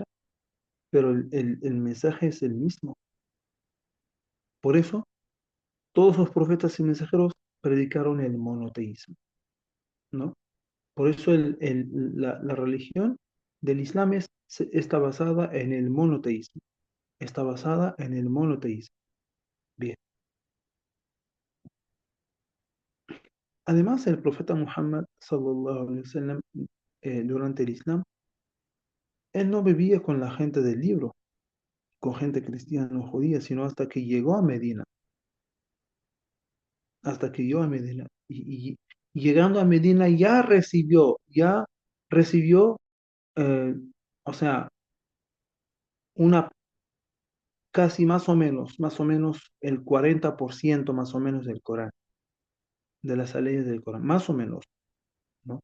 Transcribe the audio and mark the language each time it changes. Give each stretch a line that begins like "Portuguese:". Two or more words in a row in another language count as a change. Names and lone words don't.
Spanish: Pero el mensaje es el mismo. Por eso, todos los profetas y mensajeros predicaron el monoteísmo, ¿no? Por eso la religión del Islam está basada en el monoteísmo. Está basada en el monoteísmo. Bien. Además, el profeta Muhammad,
Arabic: صلى الله عليه وسلم,
Spanish: durante el Islam, él no vivía con la gente del libro, con gente cristiana o judía, sino hasta que llegó a Medina. Hasta que llegó a Medina. Y llegando a Medina ya recibió, eh, o sea, una casi más o menos el 40% más o menos del Corán, de las leyes del Corán, más o menos, ¿no?